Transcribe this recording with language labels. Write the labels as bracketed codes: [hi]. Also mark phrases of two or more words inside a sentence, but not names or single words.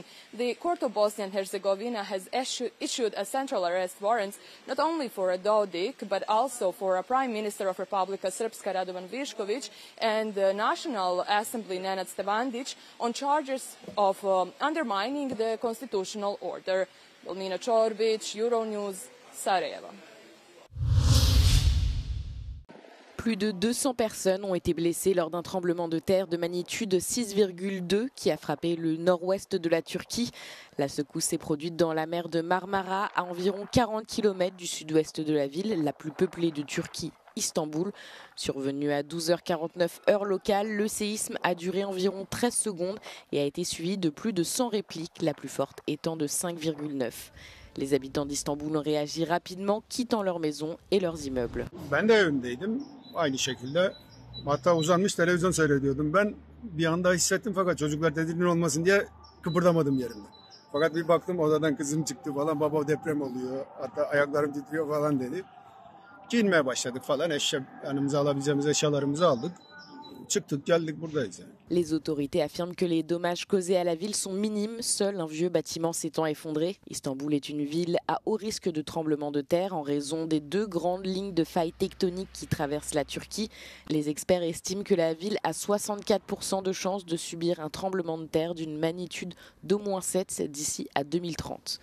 [en] The Court of Bosnia and Herzegovina has issued a central arrest warrant not only for Dodik, but also for a Prime Minister of Republika Srpska, Radovan Višković, and the National Assembly, Nenad Stevandić, on charges of undermining the constitutional order. Volmina Čorbić, Euronews, Sarajevo. [fr] Plus de 200 personnes ont été blessées lors d'un tremblement de terre de magnitude 6,2 qui a frappé le nord-ouest de la Turquie. La secousse s'est produite dans la mer de Marmara, à environ 40 km du sud-ouest de la ville, la plus peuplée de Turquie, Istanbul. Survenu à 12h49 heure locale, le séisme a duré environ 13 secondes et a été suivi de plus de 100 répliques, la plus forte étant de 5,9. Les habitants d'Istanbul ont réagi rapidement, quittant leurs maisons et leurs immeubles. [tr] Aynı şekilde hatta uzanmış televizyon seyrediyordum. Ben bir anda hissettim fakat çocuklar tedirgin olmasın diye kıpırdamadım yerimden. Fakat bir baktım odadan kızım çıktı falan, baba deprem oluyor, hatta ayaklarım titriyor falan dedi. Giyinmeye başladık falan, yanımıza alabileceğimiz eşyalarımızı aldık. Çıktık geldik buradayız yani. [fr] Les autorités affirment que les dommages causés à la ville sont minimes, seul un vieux bâtiment s'étant effondré. Istanbul est une ville à haut risque de tremblement de terre en raison des 2 grandes lignes de failles tectoniques qui traversent la Turquie. Les experts estiment que la ville a 64% de chances de subir un tremblement de terre d'une magnitude d'au moins 7 d'ici à 2030.